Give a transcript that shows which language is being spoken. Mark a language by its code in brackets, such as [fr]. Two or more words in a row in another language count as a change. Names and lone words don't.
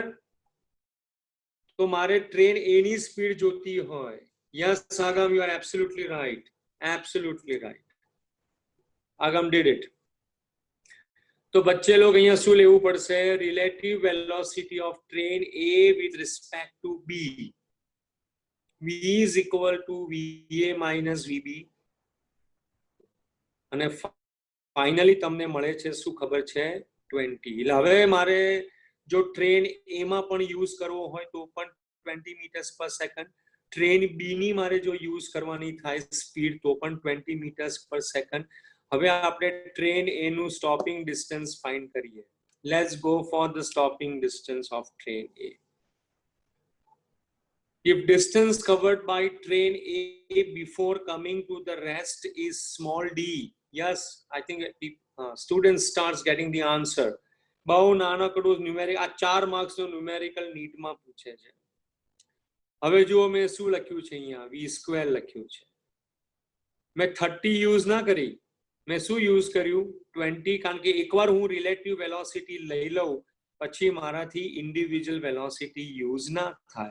[gu] તો મારે ટ્રેન એ ની સ્પીડ જોતી હોય. [en] Yes Agam, you are absolutely right. Absolutely right. Agam did it. [gu] તો [hi] बच्चे लोग [gu] અહીંયા શું લેવું પડશે? [en] Relative velocity of train A with respect to B. V is equal to VA minus VB. [gu] અને ફાઇનલી તમને મળે છે શું ખબર છે? 20. એટલે હવે મારે જો ટ્રેન એ માં પણ યુઝ કરવો હોય તો પણ 20 [en] meters per second. [gu] ટ્રેન બી ની મારે જો યુઝ કરવાની થાય સ્પીડ તો પણ 20 [en] meters per second. [gu] હવે આપણે ટ્રેન એ નું [en] stopping distance find [gu] કરીએ. [en] Let's go for the stopping distance of train A. If distance covered by train A before coming to the rest is small d, yes, I think students starts getting the answer. [gu] બહુ નાનકડું ન્યુમેરિક, આ 4 માર્ક્સ નો ન્યુમેરિકલ નીટમાં પૂછે છે. હવે જુઓ મેં શું લખ્યું છે અહીંયા, v² લખ્યું છે. મેં 30 યુઝ ના કરી, મેં શું યુઝ કર્યું? 20, કારણ કે એકવાર હું [en] relative velocity [gu] લઈ લઉં પછી મારાથી [en] individual velocity use [gu] ના થાય.